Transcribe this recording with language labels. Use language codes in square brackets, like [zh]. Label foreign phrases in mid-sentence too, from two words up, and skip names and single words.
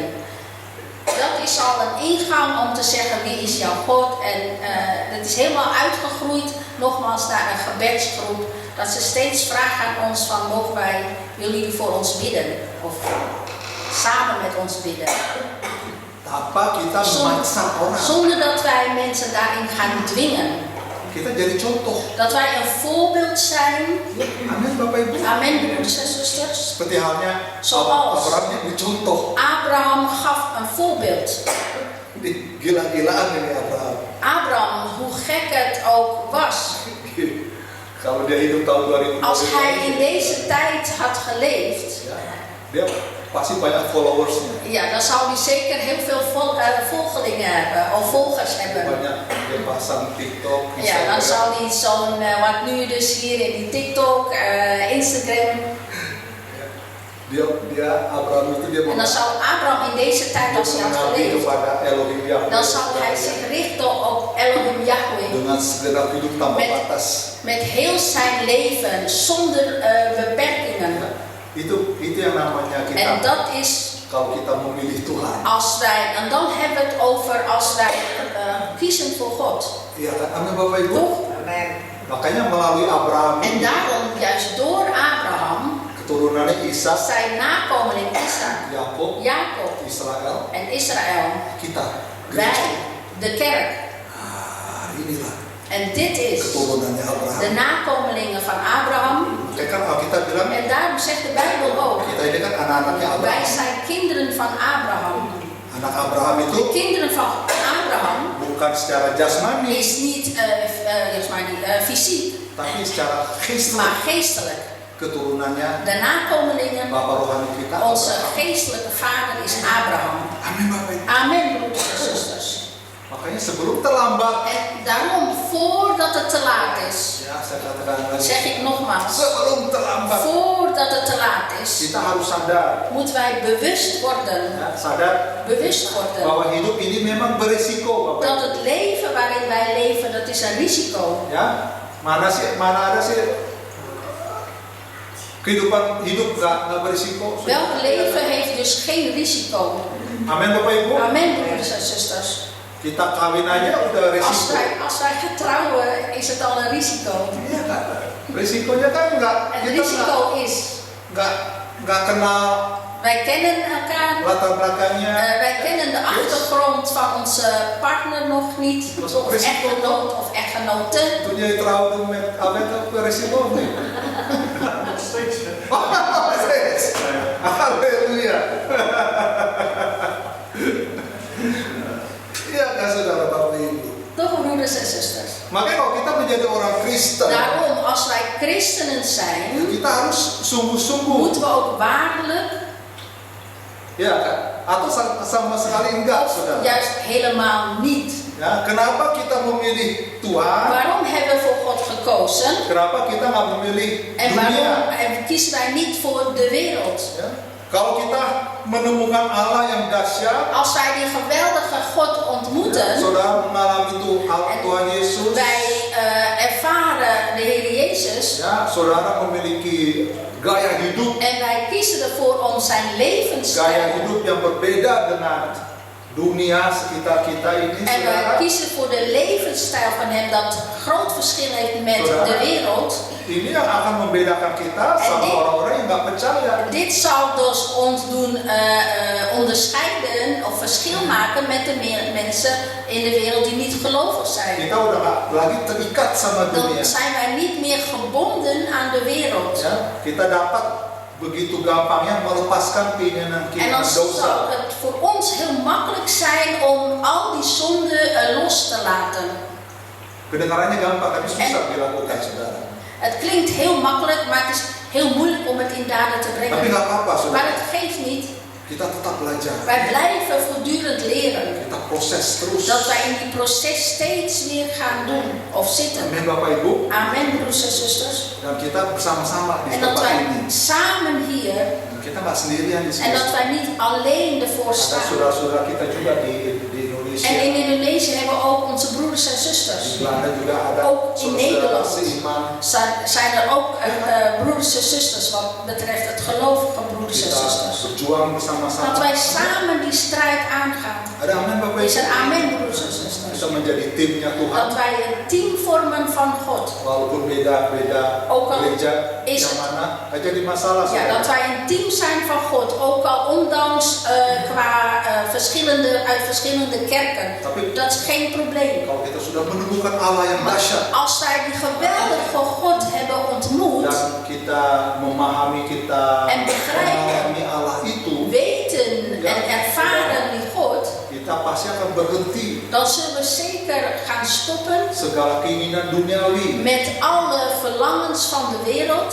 [nl] Dat is al een ingang om te zeggen wie is jouw God. En het is helemaal uitgegroeid, nogmaals naar een gebedsgroep. Dat ze steeds vragen aan ons van willen jullie voor ons bidden? Of samen met ons bidden. [id] Tanpa kita memaksa orang. [nl] Zonder dat wij mensen daarin gaan dwingen. [id] Kita jadi contoh. [nl] Dat wij een voorbeeld zijn. [id] Amin, Bapak Ibu. [nl] Amen, broeders en zusters. [id] Seperti halnya [nl] Zoals [id] Abraham ini contoh. [nl] Abraham gaf een voorbeeld. [id] Gila-gilaan ini Abraham. [nl] Abraham, hoe gek het ook was. [id] Kalau dia hidup tahun 2000. [nl] Als hij in deze tijd had geleefd, [id] Ya, dia pasti banyak followersnya. [nl] ja, dan zou hij zeker heel veel volgelingen hebben, of volgers hebben. [id] Banyak dia pasang TikTok, [nl] Ja, dan zou hij zo'n, wat nu dus hier in die TikTok, Instagram, [id] dia Abraham itu dia [nl] en dan zou Abraham in deze tijd, als hij had geleefd, [id] kepada Elohim Yahweh. [nl] dan zou hij zich richten op Elohim Yahweh. [id] Dengan segenap hidup tanpa batas. [nl] Met heel zijn leven, zonder beperkingen. [id] Itu yang namanya kita. [nl] En dat is, [id] Kalau kita memilih Tuhan. [nl] als wij, en dan hebben we het over als wij kiezen voor God. [id] Iya kan, amin Bapak Ibu. [nl] Toch? [id] Makanya melalui Abraham [nl] En daarom, juist door Abraham, [id] keturunannya Ishak, [nl] zijn nakomeling Isaac, [id] Yakub, [nl] Jacob [id] Israel, [nl] en Israël, [id] kita. [nl] wij, de kerk. [id] Inilah [nl] En dit is [id] keturunannya Abraham. [nl] de nakomelingen van Abraham. [id] Kijk kan Alkitab bilang [nl] En daarom zegt de Bijbel ook, [id] kita ini kan anak-anaknya [nl] wij [id] Abraham. [nl] zijn kinderen van Abraham. [id] Anak Abraham [nl] De [id] itu [nl] kinderen van Abraham [id] bukan secara jasmani, [nl] is niet fysiek, [id] tapi secara geestelijk. [nl] maar geestelijk. [id] Keturunannya [nl] De nakomelingen, [id] Bapak rohani kita. [nl] onze geestelijke vader is Abraham. [id] Amin Bapak Ibu. [nl] Amen, broeders en zusters. [id] Makanya sebelum terlambat, [nl] En daarom, voordat het te laat is, [id] ya saya katakan lagi, [nl] zeg ik nogmaals, [id] sebelum terlambat [nl] voordat het te laat is, [id] kita harus sadar, [nl] moeten wij bewust worden, [id] ya, sadar [nl] bewust worden, [id] bahwa hidup ini memang berisiko, Bapak [nl] dat [id] Ibu. [nl] het leven waarin wij leven, dat is een risico. [id] Ya, mana ada sih kehidupan hidup nggak berisiko? [nl] Welk leven heeft dus geen risico? [id] Amin Bapak Ibu. [nl] Amen, broeders en zusters. [id] Kita kawin aja udah risiko. [nl] Als wij gaan trouwen, is het al een risico. [id] Iya kan? Risikonya kan [nl] Het risico is, [id] nggak kenal [nl] wij kennen elkaar, [id] latar belakangnya. [nl] wij kennen de achtergrond van onze partner nog niet, of echtgenoot of echtgenote. Toen jij trouwde met Abed op risiko of niet? Nog steeds. Nog steeds. Halleluja. [id] Iya kan saudara Bapak Ibu. [nl] Toch, broeders en zusters. [id] Makanya kalau kita menjadi orang Kristen, [nl] Daarom, als wij christenen zijn, [id] kita harus sungguh-sungguh. [nl] moeten we ook waarlijk, [id] Ya kan? Atau sama sekali enggak, [nl] of [id] saudara. [nl] juist helemaal niet, [id] Ya, kenapa kita memilih Tuhan? [nl] Waarom hebben we voor God gekozen? [id] Kenapa kita nggak memilih [nl] En [id] dunia? [nl] waarom kiezen wij niet voor de wereld? [id] Ya, kalau kita menemukan Allah yang dahsyat, [nl] Als wij die geweldige God ontmoeten, [id] saudara mengalami Tuhan Yesus, [nl] wij ervaren de Heer Jezus [id] ya, saudara memiliki gaya hidup [nl] en wij kiezen ervoor om zijn [id] gaya [nl] levensstijl. [id] hidup yang berbeda dengan dunia sekitar kita ini, [nl] En wij [id] saudara. [nl] kiezen voor de levensstijl van hem dat groot verschil heeft met de wereld. [id] Ini yang akan membedakan kita sama orang-orang yang nggak percaya. [nl] Dit zal dus ons doen onderscheiden of verschil maken met de mensen in de wereld die niet gelovig zijn. [id] Kita udah nggak lagi terikat sama dunia. [nl] Dan zijn wij niet meer gebonden aan de wereld. [id] Ya, kita dapat begitu gampangnya melepaskan [nl] En [id] keinginan-keinginan [nl] dan zal [id] dosa. [nl] het voor ons heel makkelijk zijn om al die zonden los te laten. [id] Kedengarannya gampang, tapi susah dilakukan, saudara. [nl] Het klinkt heel makkelijk, maar het is heel moeilijk om het in daden te [id] Tapi [nl] brengen. [id] nggak apa-apa, [nl] Maar [id] saudara. [nl] het geeft niet. [id] Kita tetap belajar. [nl] Wij blijven voortdurend leren. [id] Kita proses terus. [nl] Dat wij in die proces steeds weer gaan doen of zitten. [id] Amin, Bapak Ibu. [nl] Amen, broers en zusters. [id] Dan kita bersama-sama di [nl] En dat [id] tempat [nl] wij [id] ini. [nl] samen hier, [id] Dan kita nggak sendirian di [nl] en [id] sini. [nl] dat wij niet alleen ervoor [id] Ada [nl] staan. [id] saudara-saudara kita juga di Indonesia. [nl] En in Indonesië hebben we ook onze broeders en [id] Di [nl] zusters. [id] Belanda juga ada [nl] Ook in [id] saudara [nl] Nederland [id] seiman. [nl] Zijn er ook broeders en zusters wat betreft het gelovige broeders en [id] Kita [nl] zusters. [id] berjuang bersama-sama. [nl] Dat wij samen die strijd aangaan. [id] Ada amin, Bapak [nl] Is [id] Ibu. [nl] er amen, broeders en zusters. [id] Kita menjadi timnya Tuhan. [nl] Dat wij een team vormen van God. [id] Walaupun beda-beda [nl] Ook al [id] gereja [nl] is [id] yang [nl] het- [id] mana, gak jadi masalah, [nl] Ja, [id] saudara. [nl] dat wij een team zijn van God. Ook al ondanks qua uit verschillende kerken. Dat is geen probleem. [id] Kalau kita sudah menemukan Allah yang [nl] Maar [id] dahsyat [nl] als wij die geweldige God hebben ontmoet, [id] dan kita memahami, kita [nl] En begrijpen. [id] mengalami Allah itu, [nl] weten en ervaren die God, [id] kita pasti akan berhenti [nl] dan zullen we zeker gaan stoppen [id] segala keinginan duniawi. [nl] met alle verlangens van de wereld.